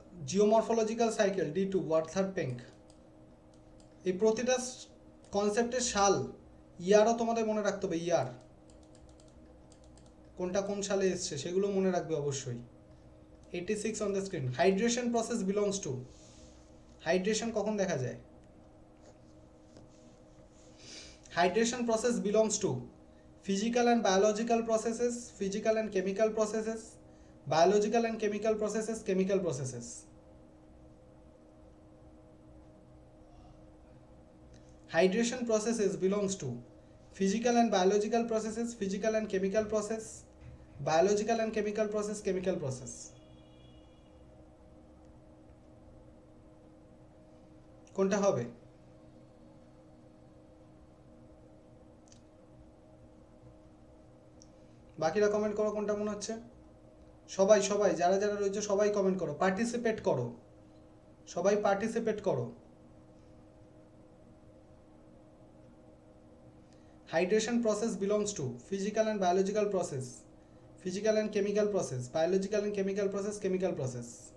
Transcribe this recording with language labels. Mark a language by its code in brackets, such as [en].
[bn] Geomorphological cycle, D2, ওয়ার্থার Penck. এই প্রতিটা কনসেপ্টের সাল, ইয়ারও তোমাদের মনে রাখতে হবে, ইয়ার কোনটা কোন সালে এসছে সেগুলো মনে রাখবে অবশ্যই। [en] 86 on the screen, hydration process belongs to. [bn] Hydration কখন দেখা যায়? [en] Hydration process belongs to physical and biological processes, physical and chemical processes, biological and chemical processes, chemical processes. Hydration processes belongs to physical and biological processes, physical and chemical process, biological and chemical process, chemical process. [bn] কোনটা হবে? বাকিরা comment করো কোনটা মনে হচ্ছে। সবাই যারা যারা রয়েছে সবাই কমেন্ট করো, পার্টিসিপেট করো, সবাই পার্টিসিপেট করো। [en] Hydration process belongs to physical and biological process, physical and chemical process, biological and chemical process, chemical process.